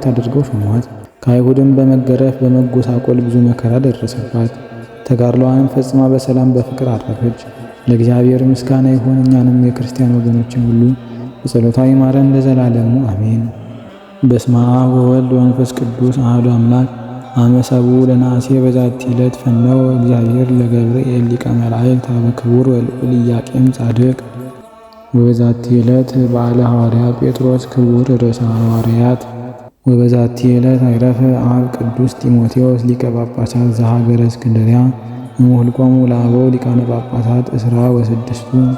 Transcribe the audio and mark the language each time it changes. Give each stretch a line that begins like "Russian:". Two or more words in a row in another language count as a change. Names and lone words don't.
Amharic: አድርገው ሾሟት። ከአይሁድም በመገረፍ በመጎሳቆል ብዙ መከራ ደረሰባት። ተጋድሎዋንም ፈጽማ በሰላም በፍቅር አረፈች። ለእግዚአብሔር ምስጋና ይሁን፣ እኛንም የክርስቲያን ወገኖችን ሁሉ በጸሎታ ይማረን ለዘላለሙ አሜን።
Geez: በስመ አብ ወወልድ ወመንፈስ ቅዱስ አሐዱ አምላክ። አመ ሰብኡ ለነሐሴ በዛቲ ዕለት ፈነወ እግዚአብሔር ለገብርኤል ሊቀ መላእክት አበ ክቡር ወልዑል ኢያቄም ጻድቅ። ወበዛቲ ዕለት በዓለ ሐዋርያ ጴጥሮስ ክቡር ርእሰ ሐዋርያት። ወበዛቲ ዕለት አይረፈ አብ ቅዱስ ጢሞቴዎስ ሊቀ ጳጳሳት ዘሀገረ እስክንድርያ እምኆልቆሙ ለአበው ሊቃነ ጳጳሳት እስራ ወስድስቱ።